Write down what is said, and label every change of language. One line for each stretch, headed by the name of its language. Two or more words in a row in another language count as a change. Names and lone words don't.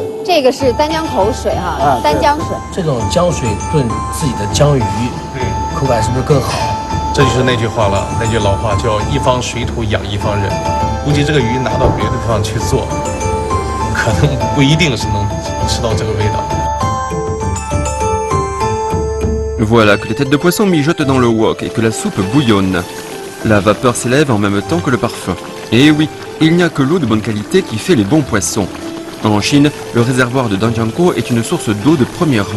Chinese: 这个是丹江口水哈，丹江水。这种江水炖自己的江鱼，对，口感是不是更好？这就是那句话了，那句老话叫“一方水土养一方人”。估计这个鱼拿到别的地方去做，可能不一定是能吃到这个味道。
French: Voilà que les têtes de poisson mijotent dans le wok et que la soupe bouillonne. La vapeur s'élève en même temps que le parfum. Et oui, il n'y a que l'eau de bonne qualité qui fait les bons poissons. En Chine, le réservoir de Danjiangkou est une source d'eau de premier rang.